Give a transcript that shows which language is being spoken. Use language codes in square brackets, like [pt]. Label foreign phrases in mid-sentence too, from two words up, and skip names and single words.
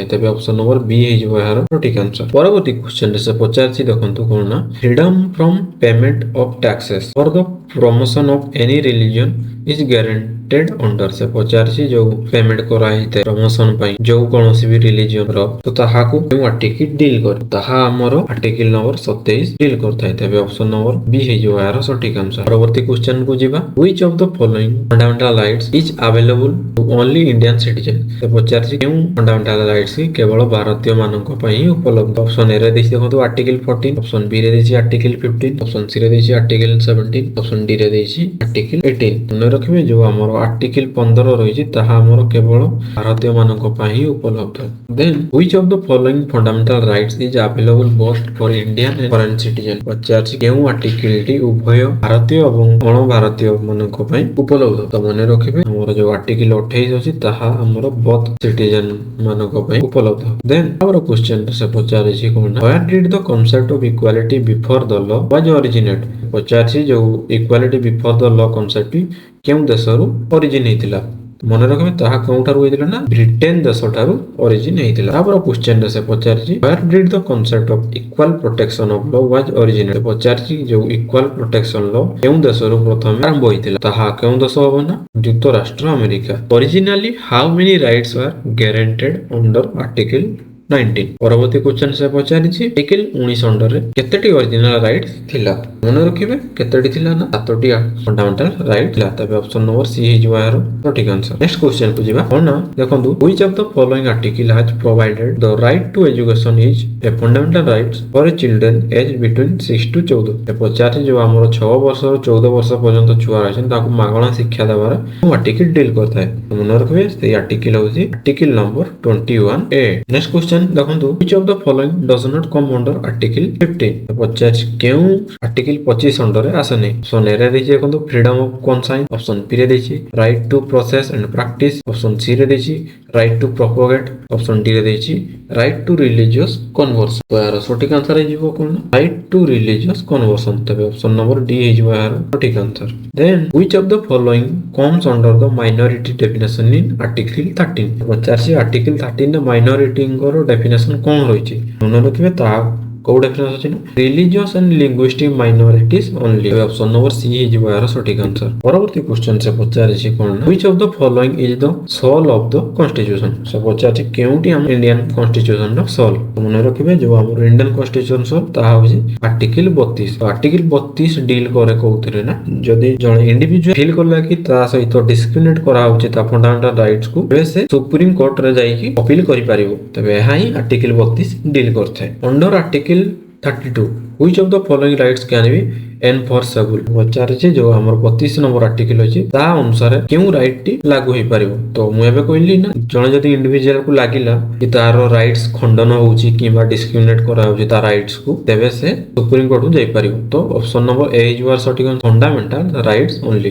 [or] ତେବେ [en] option number B [or] ହେଇଯିବ ଏହାର ସଠିକ ଆନ୍ସର। ପରବର୍ତ୍ତୀ କ୍ୱେଶ୍ଚନ ରେ ସେ ପଚାରିଛି ଦେଖନ୍ତୁ କଣ ନା [en] freedom from payment of taxation for the promotion of any religion is guaranteed under. [or] ସେ ପଚାରିଛି ଯୋଉ ପେମେଣ୍ଟ କରାଯାଇଥାଏ ପ୍ରମୋସନ ପାଇଁ ଯୋଉ କୌଣସି ବି ରିଲିଜିଅନ ର ତ ତାହାକୁ କେଉଁ ଆର୍ଟିକଲ ଡିଲ୍ କରେ? ତାହା ଆମର [en] article number [or] 27 ଡିଲ୍ କରିଥାଏ। ତେବେ [en] option number B [or] ହେଇଯିବ ଏହାର ସଠିକ ଆନ୍ସର। ପରବର୍ତ୍ତୀ କ୍ୱେଶ୍ଚନ କୁ ଯିବା [en] which of the following fundamental rights is available to only Indian citizen? [or] ସେ ପଚାରିଛି କେଉଁ [en] fundamental rights [or] କେବଳ ଭାରତୀୟ ମାନଙ୍କ ପାଇଁ ଉପଲବ୍ଧ? [en] option A [or] ରେ ଦେଇଛି ଦେଖନ୍ତୁ ଆର୍ଟିକଲ 14, [en] option B [or] ରେ ଦେଇଛି ଆର୍ଟିକଲ 15, [en] option C [or] ରେ ଦେଇଛି ଆର୍ଟିକଲ 17, [en] option D [or] ରେ ଦେଇଛି ଆର୍ଟିକଲ 18। ମନେ ରଖିବେ ଯୋଉ ଆମର ଆର୍ଟିକଲ 15 ରହିଛି ତାହା ଆମର କେବଳ ଭାରତୀୟ ମାନଙ୍କ ପାଇଁ ଉପଲବ୍ଧ। [en] Then which of the following fundamental rights is available both for Indian and foreign citizen? [or] ପଚାରିଛି କେଉଁ ଆର୍ଟିକଲଟି ଉଭୟ ଭାରତୀୟ ଏବଂ ଅଣ ଭାରତୀୟ ମାନଙ୍କ ପାଇଁ ଉପଲବ୍ଧ? ତ ମନେ ରଖିବେ ଆମର ଯୋଉ ଆର୍ଟିକଲ 28 ଅଛି ତାହା ଆମର [en] both citizen [or] ମାନଙ୍କ ପାଇଁ ଉପଲବ୍ଧ। [en] ଦେନ୍ [or] ଆମର କ୍ୱେଶ୍ଚନ ସେ ପଚାରିଛି କଣ ନା [en] where did the concept of equality before the law was originate? [or] ପଚାରିଛି ଯୋଉ [en] equality before the law concept [or] କେଉଁ ଦେଶରୁ ଅରିଜିନ ହେଇଥିଲା? ମନେ ରଖିବେ ତାହା କେଉଁଠାରୁ ହେଇଥିଲା ନା ବ୍ରିଟେନ ଦେଶଠାରୁ ଅରିଜିନ ହେଇଥିଲା। ତାପରେ କ୍ୱେଶ୍ଚନ ରେ ସେ ପଚାରିଛି [en] where did the concept of equal protection of law was originate? [or] ପଚାରିଛି ଯୋଉ [en] equal protection law [or] କେଉଁ ଦେଶରୁ ପ୍ରଥମେ ଆରମ୍ଭ ହେଇଥିଲା? ତାହା କେଉଁ ଦେଶ ହବ ନା ଯୁକ୍ତରାଷ୍ଟ୍ର ଆମେରିକା। [en] Originally how many rights were guaranteed under article 19? [or] ପରବର୍ତ୍ତୀ କ୍ୱେଶ୍ଚନ ସେ ପଚାରିଛି ଆର୍ଟିକଲ 19 ଅଣ୍ଡରରେ କେତେଟି [en] original rights [or] ଥିଲା? ମନେ ରଖିବେ କେତେଟି ଥିଲା ନା 7ଟି [en] fundamental right [or] ଥିଲା। ତେବେ [en] option number C [or] ହେଇଯିବ ଏହାର ସଠିକ ଆନ୍ସର। ନେକ୍ସଟ କ୍ୱେଶ୍ଚନ କୁ ଯିବା କଣ ନା ଦେଖନ୍ତୁ [en] which of the following article has provided the right to education is a fundamental right for children aged between 6 to 14? [or] ସେ ପଚାରିଛି ଯୋଉ ଆମର 6 ବର୍ଷରୁ 14 ବର୍ଷ ପର୍ଯ୍ୟନ୍ତ ଛୁଆ ରହିଛନ୍ତି ତାକୁ ମାଗଣା ଶିକ୍ଷା ଦେବାର ଆର୍ଟିକଲ ଡିଲ୍ କରିଥାଏ? ମନେ ରଖିବେ ସେଇ ଆର୍ଟିକଲ ହଉଛି ଆର୍ଟିକଲ ନମ୍ବର 21A। ନେକ୍ସଟ କ୍ୱେଶ୍ଚନ ଦେଖନ୍ତୁ [en] which of the following does not come under article 15? [or] ପଚାରିଛି କେଉଁ ଆର୍ଟିକଲ 25 ଅଣ୍ଡରରେ ଆସେନି? [en] option A [or] ରେ ଦେଇଛି ଦେଖନ୍ତୁ [en] freedom of conscience, option B [or] ରେ ଦେଇଛି [en] right to process and practice, option C [or] ରେ ଦେଇଛି [en] right to propagate, option D [or] ରେ ଦେଇଛି [en] right to religious conversion. [or] ତ ଏହାର ସଠିକ ଆନ୍ସର ହେଇଯିବ କଣ [en] right to religious conversion. [or] ତେବେ [en] option number D [or] ହେଇଯିବ ଏହାର ସଠିକ ଆନ୍ସର। [en] ଦେନ୍ which of the following comes under the minority definition in article 13? [or] ପଚାରିଛି ଆର୍ଟିକଲ 13 ରେ ମାଇନରିଟିଙ୍କର ଡେଫିନେସନ କଣ ରହିଛି? ମନେ ରଖିବେ ତାହା କୋଉ ଡେଫିନେସନ ଅଛି ନା [en] religious and linguistic minorities only. option number C [or] ହେଇଯିବ ଏହାର ସଠିକ ଆନ୍ସର। ପରବର୍ତ୍ତୀ କ୍ୱେଶ୍ଚନ ସେ ପଚାରିଛି କଣ ନା [en] which of the following is the soul of the constitution? [or] ସେ ପଚାରିଛି କେଉଁଟି ଆମ [en] Indian constitution [or] ର ସୋଲ? ମନେ ରଖିବେ ଯୋଉ ଆମର [en] Indian constitution soul [or] ତାହା ହଉଛି ଆର୍ଟିକଲ 32। ଆର୍ଟିକଲ 32 ଡିଲ୍ କରେ କୋଉଥିରେ ନା ଯଦି ଜଣେ ଇଣ୍ଡିଭିଜୁଆଲ ଫିଲ୍ କଲା କି ତା ସହିତ ଡିସ୍କ୍ରିମିନେଟ କରାହଉଛି ତା [en] fundamental rights [or] କୁ ତେବେ ସେ ସୁପ୍ରିମ କୋର୍ଟ ରେ ଯାଇକି ଅପିଲ କରିପାରିବ। ତେବେ ଏହା ହିଁ ଆର୍ଟିକଲ 32 ଡିଲ୍ କରିଥାଏ। [en] under article 32 which of the following rights can be enforceable? [or] ପଚାରିଛି ଯୋଉ ଆମର 32 ନମ୍ବର ଆର୍ଟିକଲ ଅଛି ତା ଅନୁସାରେ କେଉଁ ରାଇଟ ଟି ଲାଗୁ ହେଇପାରିବ? ତ ମୁଁ ଏବେ କହିଲି ନା ଜଣେ ଯଦି ଇଣ୍ଡିଭିଜୁଆଲ କୁ ଲାଗିଲା କି ତାର ରାଇଟ୍ସ ଖଣ୍ଡନ ହଉଛି କିମ୍ବା ଡିସ୍କ୍ରିମିନେଟ କରାହଉଛି ତା ରାଇଟ୍ସ କୁ ତେବେ ସେ ସୁପ୍ରିମ କୋର୍ଟ କୁ ଯାଇପାରିବ। ତ [en] option number A [or] ହେଇଯିବ ସଠିକ [en] fundamental rights only.